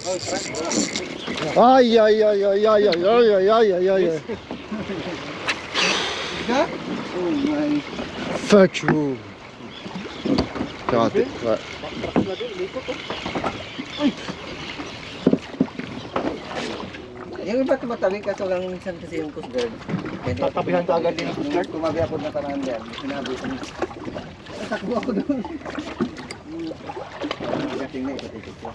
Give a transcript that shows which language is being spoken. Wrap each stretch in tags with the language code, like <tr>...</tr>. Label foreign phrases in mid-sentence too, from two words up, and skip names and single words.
<fr>Aïe, aïe, aïe, aïe, aïe, aïe, aïe, aïe, aïe, aïe.</fr> <en>Fuck you.</en> <fr>T'as raté, ouais.</fr> <tl>Yung iba tumatabi kaso lang minsan kasi yung Coast Guard. Tatabihan ka agad din ng Coast Guard? Tumabi ako na parang yan. Sinabi ko. Takbo ako doon. Gating na ito ko.</tl>